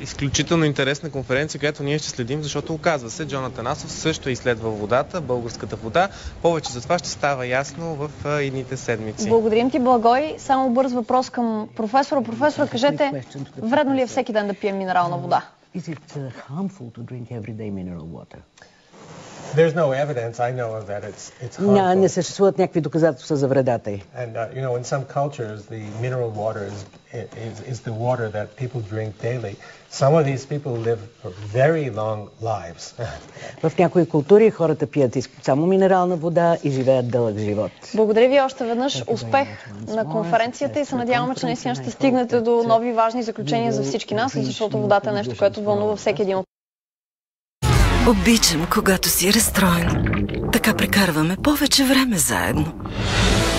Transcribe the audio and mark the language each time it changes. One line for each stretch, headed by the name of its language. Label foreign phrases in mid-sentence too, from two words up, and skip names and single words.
Bulgarian: Изключително интересна конференция, която ние ще следим, защото оказва се, Джон Атанасов също е изследвал водата, българската вода. Повече за това ще става ясно в идните седмици. Благодарим ти, Благой. Само бърз въпрос към професора. Професора, кажете, вредно ли е всеки ден да пием минерална вода?
English: Is it harmful to drink everyday mineral water? There's no evidence I know of that it's harmful.
Bulgarian: Не съществуват някакви доказателства за вредата й.
English: And in some cultures the mineral water is the water that people drink daily. Some of these people live very long lives.
Bulgarian: В някои култури хората пият само минерална вода и живеят дълъг живот. Благодаря ви още веднъж. Успех на конференцията и се надяваме, че наистина ще стигнете до нови важни заключения за всички нас, защото водата е нещо, което вълнува всеки един от. Обичам, когато си разстроен. Така прекарваме повече време заедно.